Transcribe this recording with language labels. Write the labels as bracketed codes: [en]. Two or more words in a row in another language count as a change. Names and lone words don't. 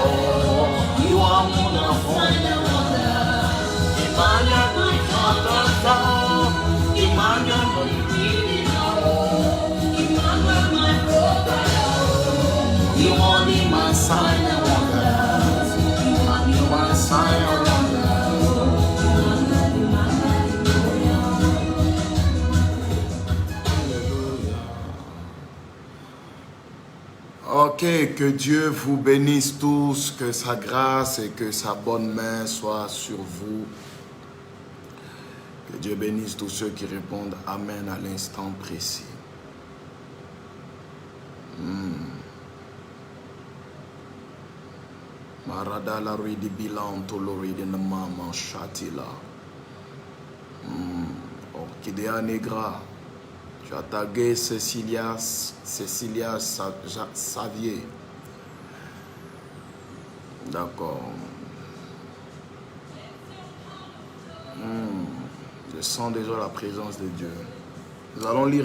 [en] You are wonderful. Emmanuel, my protector. Emmanuel, Emmanuel, my provider. you only my sign and wonder. You are sign and wonder. [fr] Ok, que Dieu vous bénisse tous, que sa grâce et que sa bonne main soient sur vous. Que Dieu bénisse tous ceux qui répondent Amen à l'instant précis. Maradala ridi bilan tolori de mama shatila. Orchidea negra. Tu as tagué Cécilia Xavier. D'accord. Je sens déjà la présence de Dieu.